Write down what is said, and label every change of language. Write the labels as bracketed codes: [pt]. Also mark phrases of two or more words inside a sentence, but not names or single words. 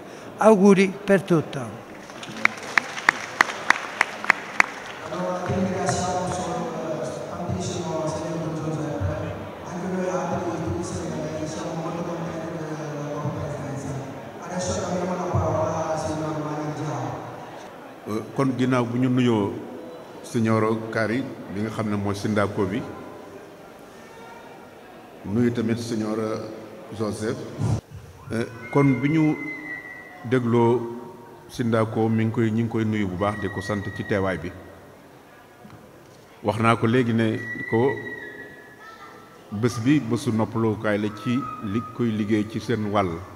[it] Auguri per tutto. Allora, ti ringraziamo tantissimo, signor Giuseppe. Anche noi altri tutti siamo molto contenti della tua presenza. Adesso abbiamo la parola al signor Malick. [wo] Kon ginnaaw bu ñu nuyoo signor Kari bi nga xam ne mooy Sindako bi nuyu tamit signor Joseph kon bi ñu dégloo Sindako ñi ngi koy nuyu bu baax di ko sant ci teewaay bi wax naa ko léegi ne ko bés bi bésu noppalookaay la ci li koy liggéey ci seen wàll